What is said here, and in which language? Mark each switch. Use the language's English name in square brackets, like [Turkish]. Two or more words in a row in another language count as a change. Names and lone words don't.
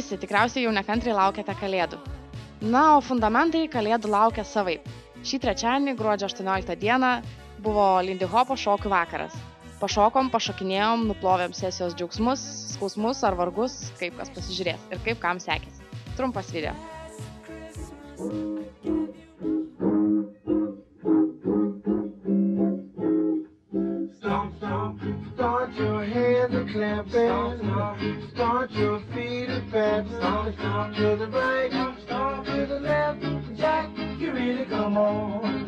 [Lithuanian] tikriausiai jau nekantriai laukiate Kalėdų. Na, o fundamentai Kalėdų laukia savaip. Šį trečiadienį, gruodžio 18 dieną, buvo Lindy Hopo šokių vakaras. Pašokom, pašokinėjom, nuplovėm sesijos džiaugsmus, skausmus ar vargus, kaip kas pasižiūrės ir kaip kam sekėsi. Trumpas video. [English] Start your hands a clapping, start your feet a patting, to the right, to the left, Jack, you really come on.